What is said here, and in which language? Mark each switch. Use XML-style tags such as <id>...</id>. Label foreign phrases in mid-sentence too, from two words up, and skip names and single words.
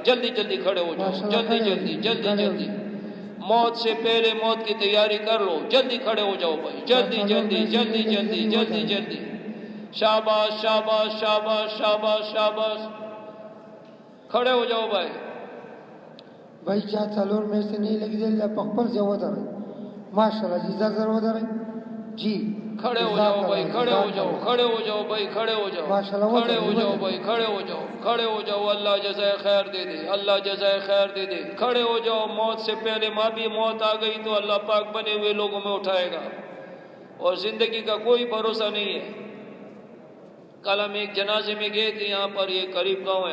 <ur>جلدی جلدی کھڑے ہو جاؤ، جلدی جلدی جلدی جلدی. موت سے پہلے موت کی تیاری کر لو. جلدی کھڑے ہو جاؤ بھائی، جلدی جلدی جلدی جلدی جلدی جلدی. شاباش شاباش شاباش شاباش شاباش. کھڑے ہو جاؤ بھائی.</ur> <ps>بھائی چا څلور میاشتې نه لګېدل الله په خپل ځای ودرئ. ماشاءالله جی زر ودرئ. جی</ps> <ur>کھڑے ہو جاؤ بھائی، کھڑے ہو جاؤ، کھڑے ہو جاؤ بھائی، کھڑے ہو جاؤ، کھڑے ہو جاؤ بھائی، کھڑے ہو جاؤ، کھڑے ہو جاؤ. اللہ جزائے خیر دے دے، اللہ جزائے خیر دے دے. کھڑے ہو جاؤ. موت سے پہلے ماں بھی موت آ گئی تو اللہ پاک بنے ہوئے لوگوں میں اٹھائے گا. اور زندگی کا کوئی بھروسہ نہیں ہے. کل ہم ایک جنازے میں گئے تھے، یہاں پر یہ قریب گاؤں ہے.</ur>